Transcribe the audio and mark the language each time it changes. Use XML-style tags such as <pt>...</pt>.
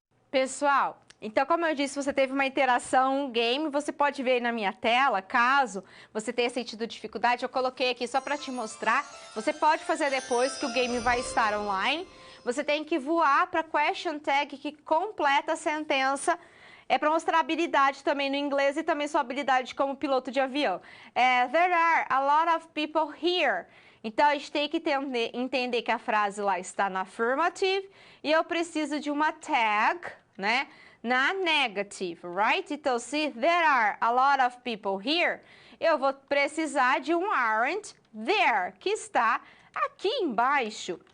<pt>Pessoal, então como eu disse, você teve uma interação, um game, você pode ver aí na minha tela, caso você tenha sentido dificuldade, eu coloquei aqui só para te mostrar, você pode fazer depois que o game vai estar online, você tem que voar para a question tag que completa a sentença É para mostrar habilidade também no inglês e também sua habilidade como piloto de avião.</pt> <en>There are a lot of people here.</en> <pt>Então, a gente tem que entender que a frase lá está na affirmative e eu preciso de uma tag, né, na negative, right? Então, se</pt> <en>there are a lot of people here,</en> <pt>eu vou precisar de um</pt> <en>aren't there,</en> <pt>que está aqui embaixo.</pt>